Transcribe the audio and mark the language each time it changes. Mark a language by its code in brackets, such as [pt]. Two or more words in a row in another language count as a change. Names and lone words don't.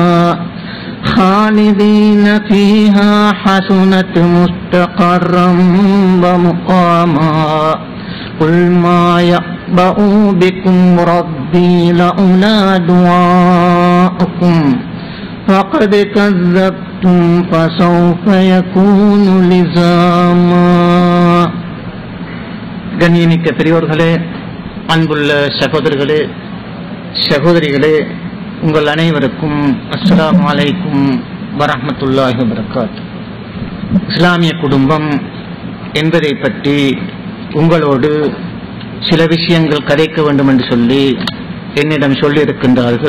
[ar] خالدين فيها حسنت مستقرا ومقاما قل ما يأبأ بكم ربي لولا دعاؤكم فقد كذبتم فسوف يكون لزاما. [ta] கண்ணியமிக்க பெரியோர்களே, அன்புள்ள சகோதரர்களே, சகோதரிகளே, உங்கள் அனைவருக்கும் [ar] السلام عليكم ورحمة الله وبركاته. [ta] இஸ்லாமிய குடும்பம் என்பதை பற்றி உங்களோடு சில விஷயங்கள் கதைக்க வேண்டும் என்று சொல்லி என்னிடம் சொல்லியிருக்கின்றார்கள்.